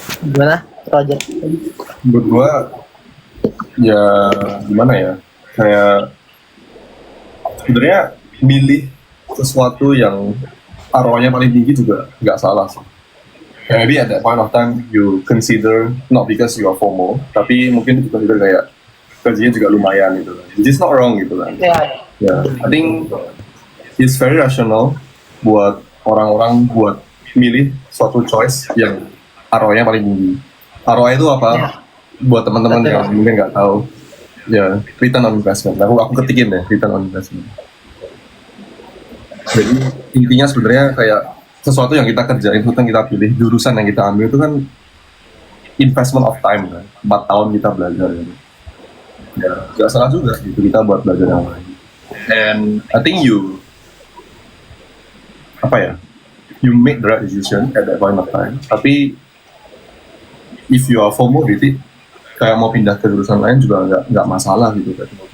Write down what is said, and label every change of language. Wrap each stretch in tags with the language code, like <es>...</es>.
<id>Gimana Roger? Menurut gua ya gimana ya, kayak sebenarnya milih sesuatu yang ROI-nya paling tinggi juga nggak salah sih.</id> <en>Kayak maybe at that point of time you consider not because you are FOMO,</en> <id>tapi mungkin</id> <en>you consider</en> <id>kayak gajinya juga lumayan gitu.</id> <en>Which is not wrong</en> <id>gitu kan. Ya,</id> <en>I think it's very rational</en> <id>buat orang-orang buat milih suatu choice yang ROI-nya paling tinggi. ROI itu apa? Ya. Buat teman-teman yang mungkin nggak tahu, ya return on investment. Aku ketikin deh return on investment. Jadi intinya sebenarnya kayak sesuatu yang kita kerjain, itu yang kita pilih, jurusan yang kita ambil itu kan</id> <en>investment of time</en> <id>kan. 4 tahun kita belajar gitu. Ya, nggak salah juga gitu kita buat belajar yang lain.</id> <en>And I think you make the right decision at that point of time.</en> <id>Tapi</id> <en>if you are FOMO</en> <id>gitu, kayak mau pindah ke jurusan lain juga nggak masalah gitu kan.</id>